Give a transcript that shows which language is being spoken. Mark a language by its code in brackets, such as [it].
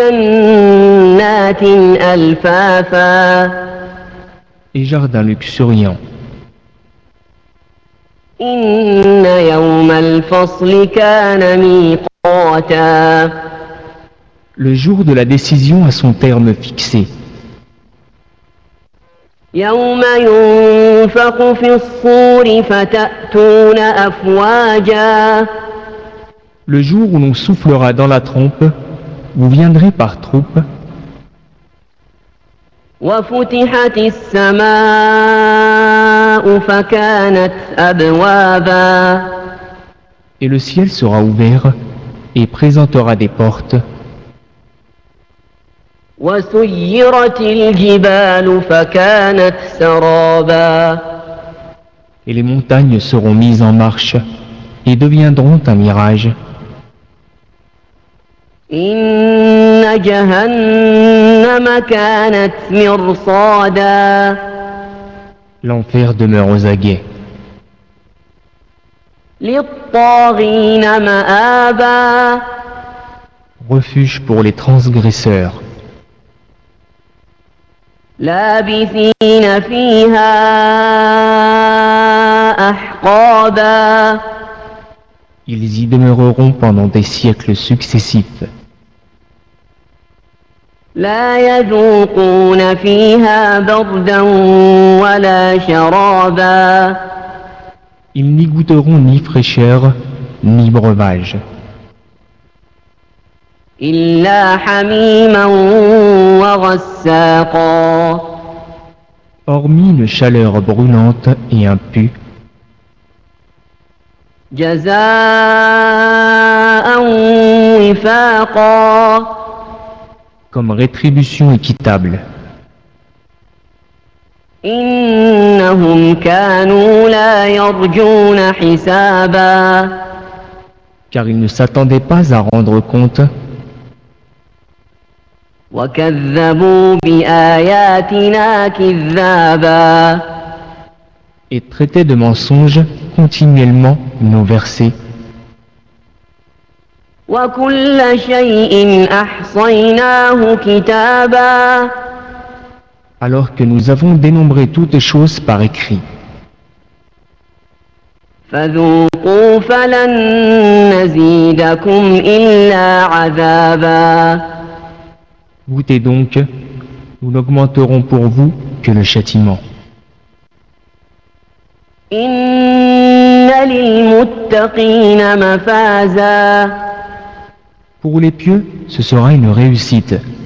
[ar] وجنات ألفافا. [fr] Et jardins luxuriants. [ar] إن يوم الفصل كان ميقاتا. [fr] Le jour de la décision a son terme fixé. [ar] يوم ينفق في الصور فتأتون أفواجا. [fr] Le jour où l'on soufflera dans la trompe, vous viendrez par troupe. [ar] وفتحت السماء فكانت أبوابا. [fr] Et le ciel sera ouvert et présentera des portes. [ar] وسيرت الجبال فكانت سرابا. [fr] Et les montagnes seront mises en marche et deviendront un mirage. [ar] إن جهنم كانت مرصادا. [fr] L'enfer demeure aux aguets. [ar] للطاغين مآبا. [fr] Refuge pour les transgresseurs. [ar] لابثين فيها أحقابا. [fr] Ils y demeureront pendant des siècles successifs. [ar] لا يذوقون فيها بردا ولا شرابا. [fr] Ils n'y goûteront ni fraîcheur ni breuvage. [ar] إلا حميما وغساقا. [fr] Hormis une chaleur brûlante et un pu. [ar] جزاء وفاقا. [fr] Comme rétribution équitable. [ar] إنهم كانوا لا يرجون حسابا. [fr] Car ils ne s'attendaient pas à rendre compte. [ar] وكذبوا بآياتنا كذابا. [fr] Et traitaient de mensonges continuellement nos versets. [ar] وكل شيء أحصيناه كتابا. [fr] Alors que nous avons dénombré toutes choses par écrit. [ar] فذوقوا فلن نزيدكم إلا عذابا. [fr] Goûtez donc, nous n'augmenterons pour vous que le châtiment. [ar] Inna lil-muttaqina mafaza. [fr] Pour les pieux, ce sera une réussite.